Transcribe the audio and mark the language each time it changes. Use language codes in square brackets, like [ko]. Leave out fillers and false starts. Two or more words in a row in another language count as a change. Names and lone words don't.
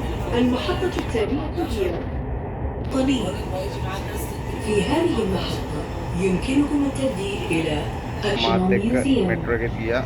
[ar] المحطة التالية هي طليق. في هذه المحطة يمكنكم التبديل إلى National [si] මාත් එක්ක Museum. මෙට්‍රෝ එකේ ගියා.